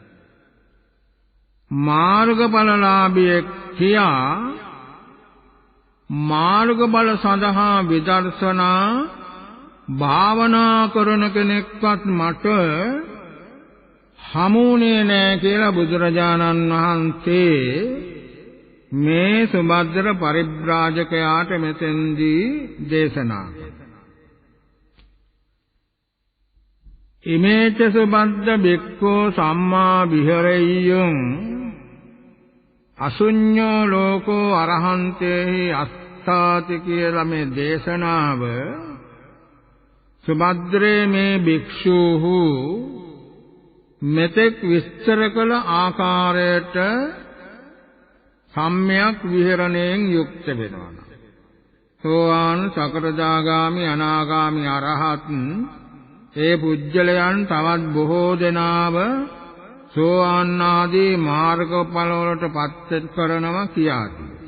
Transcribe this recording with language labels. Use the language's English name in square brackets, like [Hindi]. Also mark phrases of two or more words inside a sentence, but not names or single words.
[Sinhala] මාර්ගඵලලාභියෙක් කියා මාර්ගඵල සඳහා විදර්ශනා භාවනා කරන කෙනෙක්වත් මට හමුනේ නැහැ කියලා බුදුරජාණන් වහන්සේ මේ සුභද්‍ර පරිබ්‍රාජකයාට මෙතෙන්දී දේශනා කළා. [Pali] ඉමේච සුභද්ද බික්ඛෝ සම්මා විහෙරෙය්‍යං අසුඤ්ඤෝ ලෝකෝ අරහන්තේහි අස්ථාති [Sinhala] කියලා මේ දේශනාව සුභද්‍රේ මේ භික්ෂූහු මෙතෙක් විස්තර කළ ආකාරයට සම්‍යක් විහරණයෙන් යුක්ත වෙනවා. සෝවාන් සකෘදාගාමි අනාගාමි අරහත් ඒ පුජ්‍යලයන් තවත් බොහෝ දෙනාව සෝවාන් ආදී මාර්ගඵල වලට පත් කරනවා කියාදී.